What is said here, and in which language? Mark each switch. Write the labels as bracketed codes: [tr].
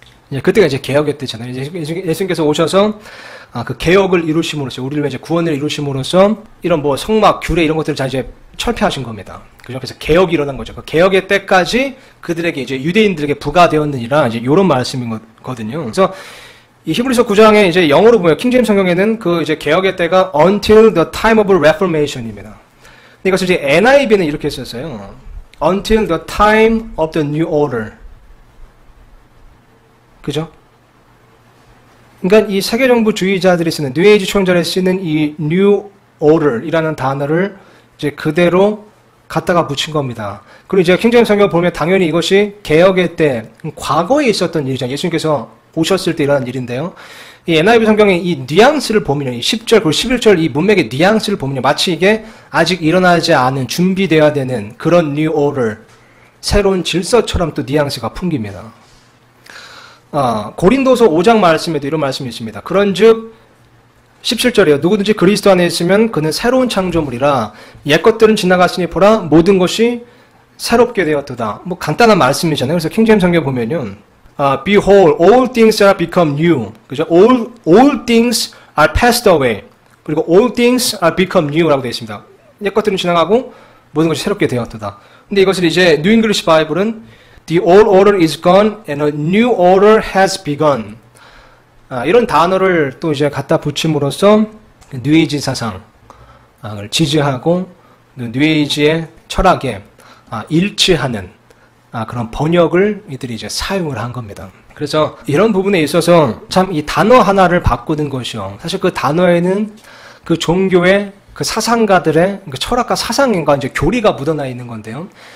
[ko] 이제 그때가 이제 개혁의 때잖아요. 예수님께서 오셔서 그 개혁을 이루심으로써, 우리를 이제 구원을 이루심으로써 이런 뭐 성막, 규례 이런 것들을 다 이제 철폐하신 겁니다. 그죠? 그래서 개혁이 일어난 거죠. 그 개혁의 때까지 그들에게 이제 유대인들에게 부과되었느니라. 이제 이런 말씀이거든요. 그래서 이 히브리서 9장에 이제 영어로 보면 킹제임스 성경에는 그 이제 개혁의 때가 [en] until the time of reformation [ko] 입니다. 근데 이것을 이제 NIV는 이렇게 썼어요. [en] Until the time of the new order. [ko] 그죠? 그러니까 이 세계정부주의자들이 쓰는, 뉴에이지 초연자들이 쓰는 이 new order이라는 단어를 이제 그대로 갖다가 붙인 겁니다. 그리고 이제 킹제임스 성경을 보면 당연히 이것이 개혁의 때, 과거에 있었던 일이죠. 예수님께서 오셨을 때 일어난 일인데요. 이 NIV 성경의 이 뉘앙스를 보면요, 이 10절 그리고 11절 이 문맥의 뉘앙스를 보면요, 마치 이게 아직 일어나지 않은, 준비되어야 되는 그런 new order, 새로운 질서처럼 또 뉘앙스가 풍깁니다. 고린도서 5장 말씀에도 이런 말씀이 있습니다. 그런즉 17절이에요. 누구든지 그리스도 안에 있으면 그는 새로운 창조물이라 옛것들은 지나갔으니 보라 모든 것이 새롭게 되었도다. 뭐 간단한 말씀이잖아요. 그래서 킹제임스 성경 보면요, [en] Behold, all things are become new. [ko] 그죠? [en] All things are passed away. [ko] 그리고 [en] all things are become new라고 [ko] 되어 있습니다. 옛것들은 지나가고 모든 것이 새롭게 되었도다. 근데 이것을 이제 [en] New English Bible은 The old order is gone and a new order has begun. [ko] 이런 단어를 또 이제 갖다 붙임으로써 뉴에이지 사상을 지지하고 뉴에이지의 철학에 일치하는 그런 번역을 이들이 이제 사용을 한 겁니다. 그래서 이런 부분에 있어서 참 이 단어 하나를 바꾸는 것이요, 사실 그 단어에는 그 종교의 그 사상가들의 그 철학과 사상과 이제 교리가 묻어나 있는 건데요.